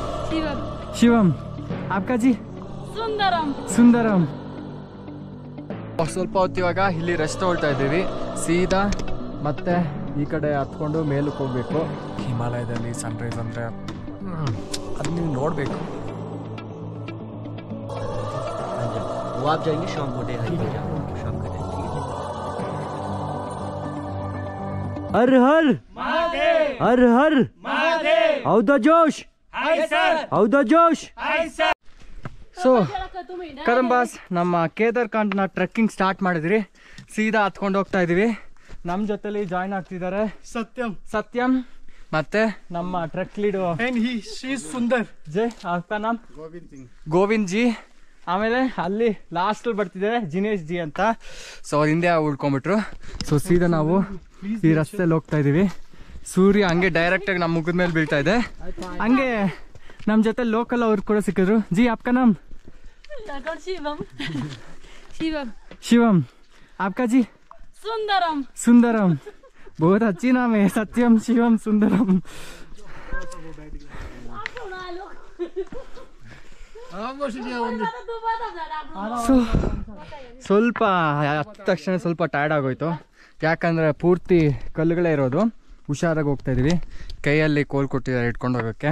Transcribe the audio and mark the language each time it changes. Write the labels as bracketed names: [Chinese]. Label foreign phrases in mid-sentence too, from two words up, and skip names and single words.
[Hindi] शिवम। शिवम आपका जी? सुंदरम। सुंदरम। [Kannada] ಸ್ವಲ್ಪ ಹೊತ್ತು ಇವಾಗ ಇಲ್ಲಿ ರೆಸ್ಟ್ ತಗೊಳ್ತಾ ಇದ್ದೀವಿ. ಸೀದಾ ಮತ್ತೆ ಈ ಕಡೆ ಹತ್ಕೊಂಡು ಮೇಲಕ್ಕೆ ಹೋಗ್ಬೇಕು. ಹಿಮಾಲಯದಲ್ಲಿ ಸನ್ರೈಸ್ ಅಂದರೆ ಅದು ನೀವು ನೋಡಬೇಕು. [Hindi] वो आप जाएंगे शाम को, शाम का हर हर हर हर हौदा जोश हौदा जोश. [Kannada] ಸೊ ಕದಂಬಾಸ್ ನಮ್ಮ ಕೇದಾರ್ಕಾಂಟ್ನ [English] trekking start [Kannada] ಮಾಡಿದ್ರಿ. ಸೀದಾ ಹತ್ಕೊಂಡು ಹೋಗ್ತಾ ಇದೀವಿ. ನಮ್ಮ ಜೊತೆಲಿ ಜಾಯ್ನ್ ಆಗ್ತಿದ್ದಾರೆ ಸತ್ಯಂ ಮತ್ತೆ ನಮ್ಮ [English] trek lead [Kannada] ಸುಂದರ್ ಜೈ [Hindi] आपका नाम [Kannada] ಗೋವಿಂದ್ ಜಿ. ಆಮೇಲೆ ಅಲ್ಲಿ ಲಾಸ್ಟ್ ಬರ್ತಿದ್ದಾರೆ ಜಿನೇಶ್ ಜಿ ಅಂತ. ಸೊ ಅವ್ರ ಹಿಂದೆ ಉಳ್ಕೊಂಡ್ಬಿಟ್ರು. ಸೊ ಸೀದಾ ನಾವು ಈ ರಸ್ತೆಯಲ್ಲಿ ಹೋಗ್ತಾ ಇದೀವಿ. ಸೂರ್ಯ ಹಂಗೆ ಡೈರೆಕ್ಟ್ ಆಗಿ ನಮ್ಮ ಮುಖದ ಮೇಲೆ ಬೀಳ್ತಾ ಇದೆ. ಹಂಗೆ ನಮ್ಮ ಜೊತೆ ಲೋಕಲ್ ಅವ್ರು ಕೂಡ ಸಿಕ್ಕಿದ್ರು. [Hindi] ಜಿ आपका नाम? शिवम। शिवम। शिवम आपका जी? सुंदरम। सुंदरम बहुत अच्छी नाम है. सत्यम शिवम सुंदरम. [Kannada] ಸ್ವಲ್ಪ ಹತ್ತ ತಕ್ಷಣ ಸ್ವಲ್ಪ ಟಯರ್ಡ್ ಆಗೋಯ್ತು. ಯಾಕಂದರೆ ಪೂರ್ತಿ ಕಲ್ಲುಗಳೇ ಇರೋದು. ಹುಷಾರಾಗಿ ಹೋಗ್ತಾ ಇದೀವಿ. ಕೈಯಲ್ಲಿ ಕೋಲ್ ಕೊಟ್ಟಿದ್ದಾರೆ ಇಟ್ಕೊಂಡು ಹೋಗೋಕ್ಕೆ.